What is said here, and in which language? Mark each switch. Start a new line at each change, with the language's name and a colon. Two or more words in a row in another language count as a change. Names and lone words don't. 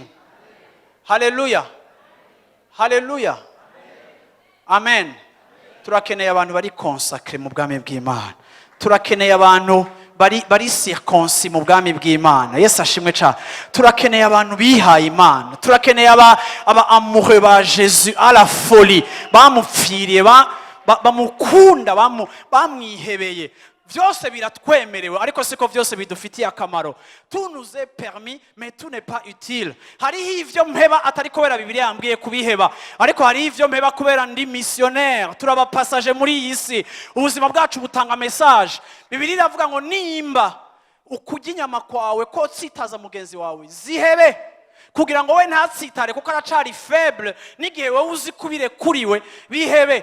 Rundi: Haleluya. Haleluya. Amen. Turakeneye abantu bari consacré mu bwami bw'Imana. Turakeneye abantu bari circoncis mu bwami bw'Imana. Yesu ashimwe cyane. Turakeneye abantu bihaye Imana. Turakeneye aba amoureux ba Jésus
French: à la folie.
Rundi: Bamupfiriye bamukunda bamwihebeye. Vyose biratwemerewe ariko siko vyose bidufitiye akamaro.
French: Tout nous est permis mais tout n'est pas utile.
Rundi: Hari ivyo mpeba atari kubera Bibiliya yambwiye kubiheba, ariko hari ivyo mpeba kubera ndi missionnaire. Turaba passage muri iyi si. Ubuzima bwacu butanga message. Bibiliya iravuga ngo nimba ukujya inyama kwawe ko tsitaza mugenzi wawe zihebe kugira ngo we ntatsitare kuko aracari faible, nigihe wowe uzi kubire kuriwe bihebe.